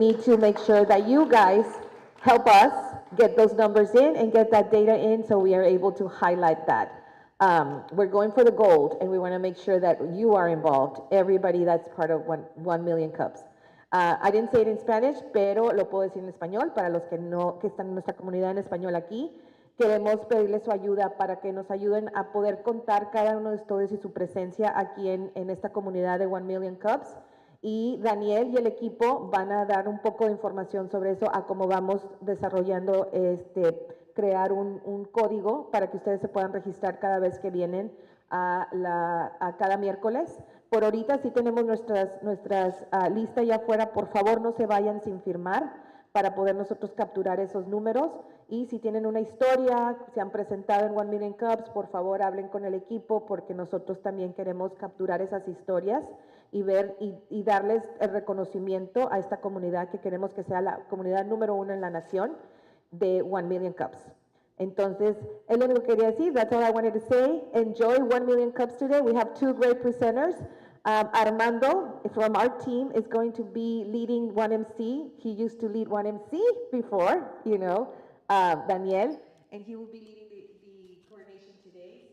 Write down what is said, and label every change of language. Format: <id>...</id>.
<en>need to make sure that you guys help us get those numbers in and get that data in so we are able to highlight that. We're going for the gold, and we want to make sure that you are involved, everybody that's part of 1 million cups. I didn't say it in Spanish,</en> <es>pero lo puedo decir en español para los que no, que están en nuestra comunidad en español aquí. Queremos pedirles su ayuda para que nos ayuden a poder contar cada uno de ustedes y su presencia aquí en esta comunidad de 1 Million Cups. Y Daniel y el equipo van a dar un poco de información sobre eso, a cómo vamos desarrollando, crear un código para que ustedes se puedan registrar cada vez que vienen a cada miércoles. Por ahorita sí tenemos nuestras listas ya afuera. Por favor, no se vayan sin firmar para poder nosotros capturar esos números. Y si tienen una historia, se han presentado en 1 Million Cups, por favor hablen con el equipo, porque nosotros también queremos capturar esas historias y ver y darles el reconocimiento a esta comunidad que queremos que sea la comunidad número 1 en la nación de 1 Million Cups. Entonces, es lo único que quería decir.</es> <en>That's all I wanted to say. Enjoy 1 Million Cups today. We have two great presenters. Armando from our team is going to be leading 1MC. He used to lead 1MC before, you know, Daniel, and he will be leading the coordination today.</en>